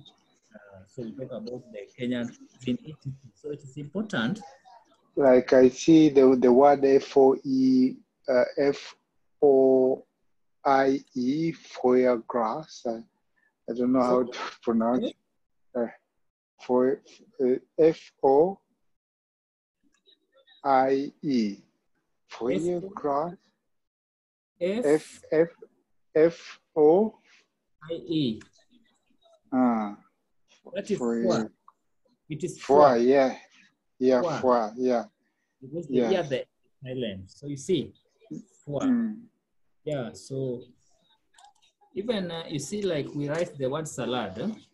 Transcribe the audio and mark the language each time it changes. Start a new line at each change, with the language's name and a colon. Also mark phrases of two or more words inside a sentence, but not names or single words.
English: So we talk about the Kenyan cuisine. So it is important. Like I see the word F-O-I-E,
French: foie gras.
English: I don't know how to pronounce F-O-I-E.
French: Foie gras.
English: F-O-I-E. That is foie. It is foie. Foie. Because the island. So you see, foie. Yeah. So even you see, like we write the word salad.